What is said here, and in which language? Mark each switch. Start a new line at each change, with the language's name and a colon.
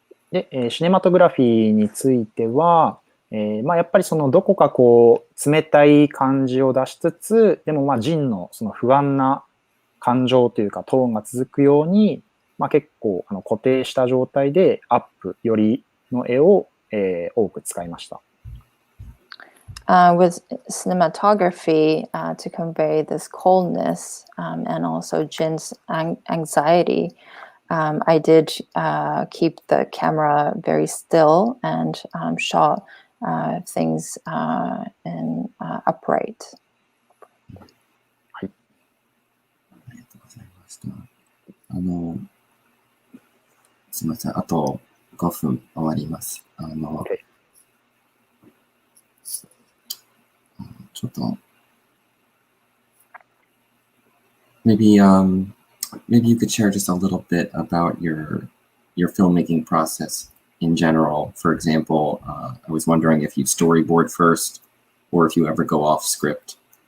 Japanese: で、シネマトグラフィーについては、まあ、やっぱりそのどこかこう冷たい感じを出しつつ、でもまあジンのその不安な感情というかトーンが続くように、まあ、結構固定した状態でアップよりの絵を、多く使いました。
English: With cinematography, to convey this coldness and also Jin's anxiety, I did keep the camera very still and shot things in upright.
Japanese: ありがとうございました。すみません。あと5分終わります。
English: Okay.
Japanese: ちょっと
English: maybe you could share just a little bit about your filmmaking process in general. For example, I was wondering if you storyboard first or if you ever go off script.